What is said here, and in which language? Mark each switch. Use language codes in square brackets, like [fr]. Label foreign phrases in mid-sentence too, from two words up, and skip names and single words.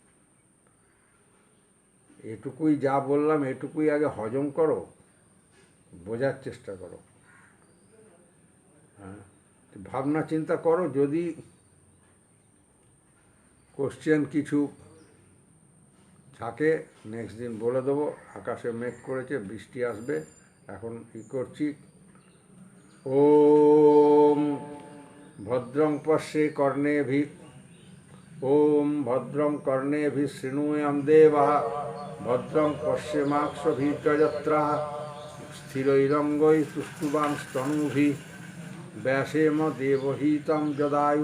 [bn] এটুকুই যা বললাম এটুকুই আগে হজম করো, বোঝার চেষ্টা করো। হ্যাঁ, ভাবনা চিন্তা করো, যদি কোশ্চেন কিছু থাকে নেক্সট দিন বলে দেবো। আকাশে মেঘ করেছে, বৃষ্টি আসবে, এখন কি করছি। [sa] ওম ভদ্রং পশ্যে কর্ণেভি, ওম ভদ্রং কর্ণেভি শৃণুয়াম দেবাঃ, ভদ্রং পশ্যেমাক্ষভির্যজত্রাঃ, স্থিরৈরঙ্গৈ তুষ্টুবাংস্তনূভিঃ, ব্যাসেম দেবহিतं যদায়ু।